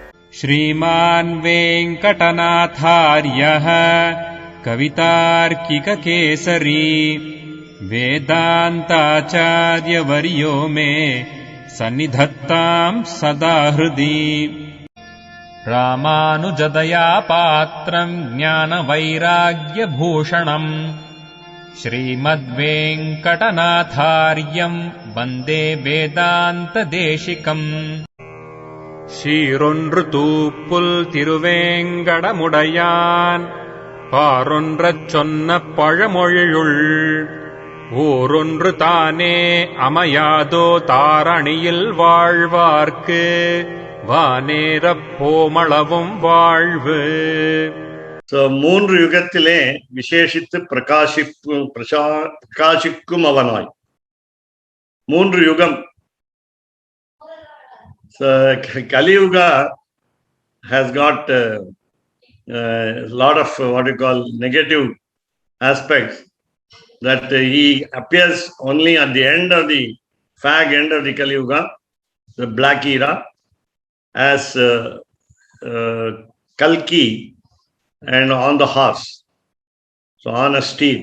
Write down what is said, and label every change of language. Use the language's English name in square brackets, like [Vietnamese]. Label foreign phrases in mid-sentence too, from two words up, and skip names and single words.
[Sanskrit] श्रीमान् वेङ्कटनाथार्यः कवितार्किककेसरी वेदान्ताचार्यवर्यो मे सन्निधत्तां सदा हृदि। रामानुजदया पात्रं ज्ञानवैराग्यभूषणम् श्रीमद्वेङ्कटनाथार्यं वन्दे वेदान्तदेशिकम्। [Tamil] ஷீரொன்று தூப்புல் திருவேங்கடமுடையான் பாரொன்றச் சொன்ன பழமொழியுள் ஊரொன்று தானே அமையாதோ தாரணியில் வாழ்வார்க்கு வானேரப் போமளவும் வாழ்வு. மூன்று யுகத்திலே விசேஷித்து பிரகாசிக்கும் அவனாய். மூன்று யுகம். [English] Kali Yuga has got a lot of what you call negative aspects, that he appears only at the end of the fag end of the Kali Yuga, the black era, as Kalki and on the horse, so on a steed.